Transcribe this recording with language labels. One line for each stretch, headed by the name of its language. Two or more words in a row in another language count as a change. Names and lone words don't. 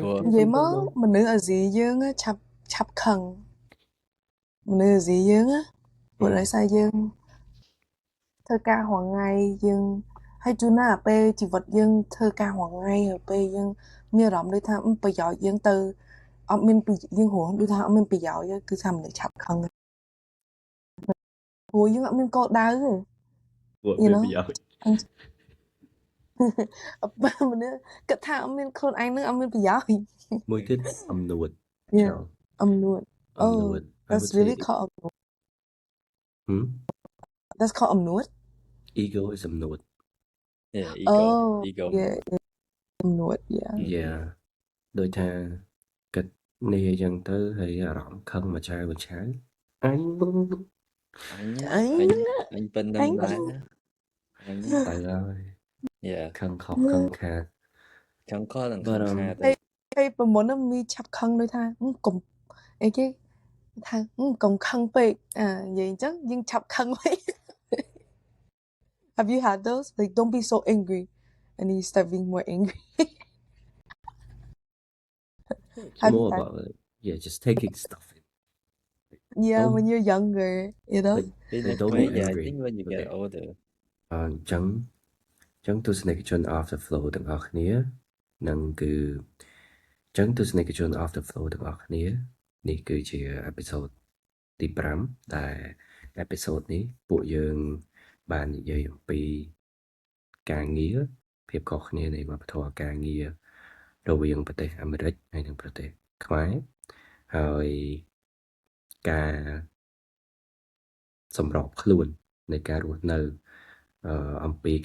Khmer: និយាយមកមនុស្សអាស៊ីយើងឆាប់ខឹងមនុស្សអាស៊ីយើងព្រោះដោយសារយើងធ្វើការរាល់ថ្ងៃយើងហើយជួនណាពេលជីវិតយើងធ្វើការរាល់ថ្ងៃហើយពេលយើងមានអារម្មណ៍ដូចថាប្រយោជន៍យើងទៅអត់មានយើងហួរដូចថាអត់មានប្រយោជន៍គឺថាមនុស្សឆាប់ខឹងព្រោះយើងអត់មានគោលដៅទេ
English: you know
Khmer: មនុស្សគិតថាអត់មានខ្លួនឯងនឹងអត់មានប្រយោជន៍ មួយទៀតអំនួត
English: អំនួត oh that's really called អំនួត that's called អំនួត ego is អំនួត yeah ego
Khmer: yeah អំនួត yeah ដូចថាគិតនេះអញ្ចឹងទៅហើយអារម្មណ៍ខឹងមួយឆាវអញ ប៉ុណ្ណឹងដែរ អញទៅហើយ
English: yeah
Khmer: ខឹងខកខឹងខាត ខឹងខកនឹងខឹងខាត ហើយប្រមុនមានឆាប់ខឹងដូចថាកុំអីគេថាកុំខឹងពេកនិយាយអញ្ចឹងយើងឆាប់ខឹងពេក
English: Have you had those like don't be so angry and you start being more angry It's more about just taking stuff in. When you're younger, you know. Don't be angry. I think when you get older.
Khmer: ចឹងទស្សនិកជន After Flow ទាំងអស់គ្នានឹងគឺចឹងទ ស្សនិកជន After Flow ទាំងអស់គ្នានេះគឺជាអេពីសូតទី5ដែលអេពីសូតនេះពួកយើងបាននិយាយអំពីការងារភាពខុសគ្នានៃវប្បធម៌ការងាររវាងប្រទេសអាមេរិកហើយនិងប្រទេសខ្មែរហើយការសម្របខ្លួននៃការរស់នៅអំពីការ